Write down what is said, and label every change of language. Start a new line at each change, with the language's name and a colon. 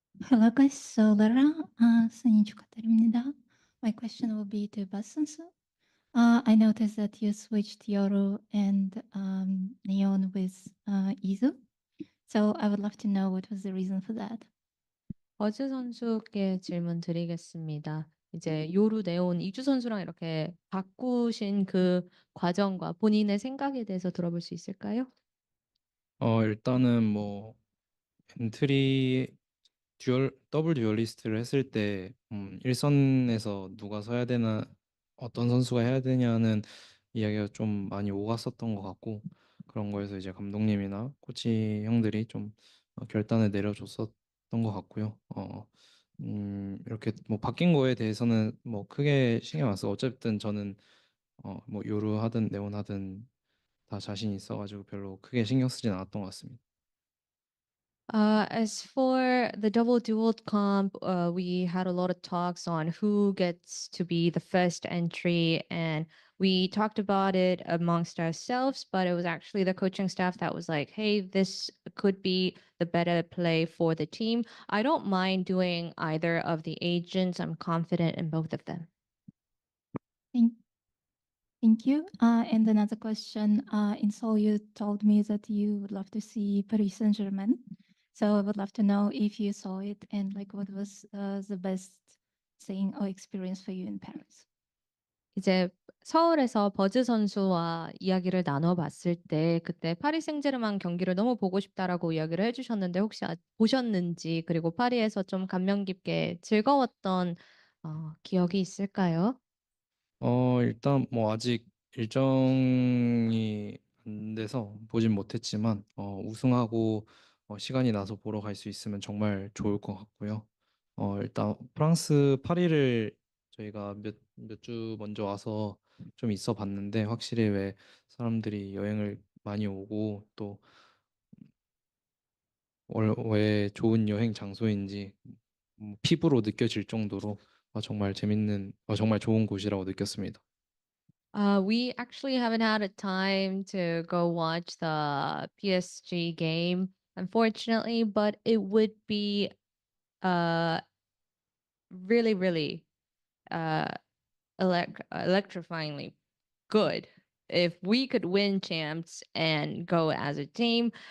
English: Hello guys, Solara.
Korean: 생일 축하드립니다.
English: My question will be to Bassensu. I noticed that you switched Yoru and Neon with Izu. So I would love to know what was the reason for that.
Korean: 버즈 선수께 질문 드리겠습니다. 이제 요루, 네온, 이주 선수랑 이렇게 바꾸신 그 과정과 본인의 생각에 대해서 들어볼 수 있을까요? 일단은 뭐 엔트리 더블 듀얼리스트를 했을 때 1선에서 누가 서야 되나, 어떤 선수가 해야 되냐는 이야기가 좀 많이 오갔었던 것 같고, 그런 거에서 이제 감독님이나 코치 형들이 좀 결단을 내려줬었던 것 같고요. 이렇게 뭐 바뀐 거에 대해서는 뭐 크게 신경 안 써. 어쨌든 저는 뭐 요루 하든 네온 하든 다 자신 있어가지고 별로 크게 신경 쓰진 않았던 것 같습니다.
English: As for the double duel comp, we had a lot of talks on who gets to be the first entry, and we talked about it amongst ourselves, but it was actually the coaching staff that was like, hey, this could be the better play for the team. I don't mind doing either of the agents. I'm confident in both of them. Thank you. And another question. In Seoul, you told me that you would love to see Paris Saint-Germain. So I would love to know if you saw it and like what was the best thing or experience for you in Paris.
Korean: 이제 서울에서 버즈 선수와 이야기를 나눠봤을 때 그때 파리 생제르맹 경기를 너무 보고 싶다라고 이야기를 해주셨는데 혹시 보셨는지, 그리고 파리에서 좀 감명 깊게 즐거웠던 기억이 있을까요? 일단 뭐 아직 일정이 안 돼서 보진 못했지만 우승하고 시간이 나서 보러 갈 수 있으면 정말 좋을 것 같고요. 일단 프랑스 파리를 저희가 몇 주 먼저 와서 좀 있어 봤는데, 확실히 왜 사람들이 여행을 많이 오고 또 왜 좋은 여행 장소인지 피부로 느껴질 정도로 정말 재밌는 정말 좋은 곳이라고 느꼈습니다.
English: We actually haven't had a time to go watch the PSG game, unfortunately, but it would be really, really electrifyingly good if we could win champs and go as a team.